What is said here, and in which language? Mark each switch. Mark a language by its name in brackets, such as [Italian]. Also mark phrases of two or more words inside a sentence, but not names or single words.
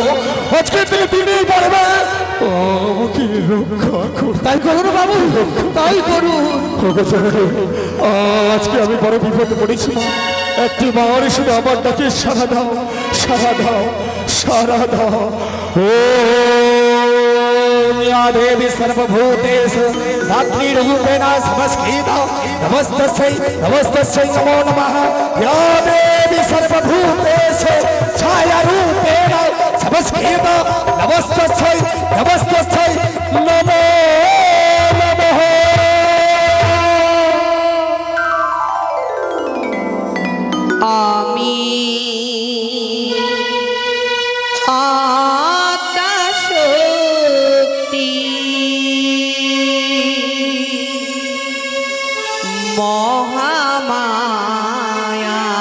[Bangla] আজকে থেকে তিনি পারবে কি রক্ষা করতে। তাই করুন বাবু, তাই করুন। আজকে আমি বড় বিপদে পড়েছি। একটি বার শুধু আমার ডাকে সারা দাও, সারা দাও, সারা দাও। [Sanskrit] ও देवी सर्वभूतेषु धात्रीरूपेण समस्कृता नमस्तस्यै नमस्तस्यै नमो नमः। या देवी सर्वभूतेषु छायारूपेण समस्कृता नमस्तस्यै नमस्तस्यै नमो नमः। [Bangla] आमी মহামায়া